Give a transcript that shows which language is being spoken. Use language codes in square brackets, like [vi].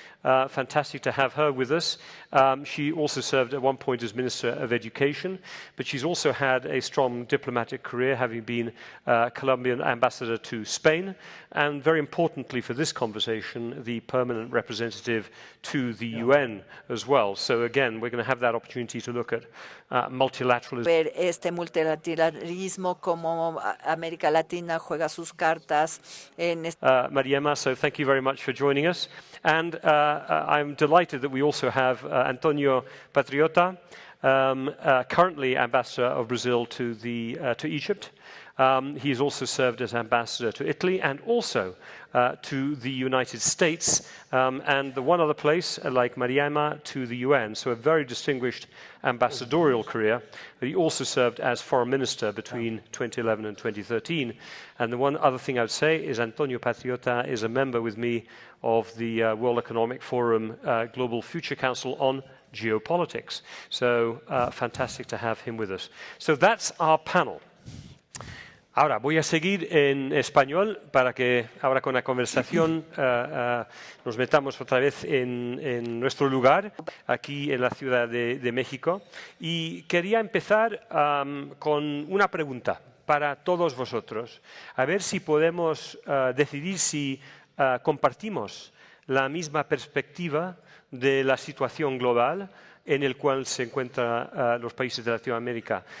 [en] Fantastic to have her with us. She also served at one point as Minister of Education, but she's also had a strong diplomatic career, having been Colombian ambassador to Spain, and very importantly for this conversation, the permanent representative to the UN as well. So again, we're going to have that opportunity to look at multilateralism. [es] Ver este multilateralismo, como América Latina juega sus cartas en [en] Mariema, so thank you very much for joining us. And I'm delighted that we also have Antonio Patriota, currently ambassador of Brazil to Egypt. He's also served as ambassador to Italy and also to the United States and the one other place, like Mariama, to the UN. So a very distinguished ambassadorial career. But he also served as foreign minister between 2011 and 2013. And the one other thing I would say is Antonio Patriota is a member with me of the World Economic Forum Global Future Council on Geopolitics. So fantastic to have him with us. So that's our panel. [es] Ahora voy a seguir en español para que ahora con la conversación nos metamos otra vez en nuestro lugar, aquí en la Ciudad de México. Y quería empezar con una pregunta para todos vosotros, a ver si podemos decidir si compartimos la misma perspectiva de la situación global en el cual se encuentran los países de Latinoamérica.